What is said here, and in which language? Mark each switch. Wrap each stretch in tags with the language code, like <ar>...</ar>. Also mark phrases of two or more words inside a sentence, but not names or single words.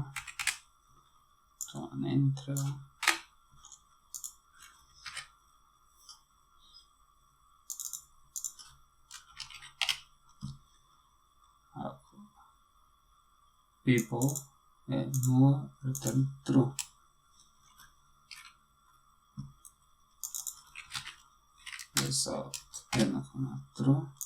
<bg>Това не ни трябва. Ако people е 0,</bg> <en>return true.</en> <mk>Result еднакво на true.</mk>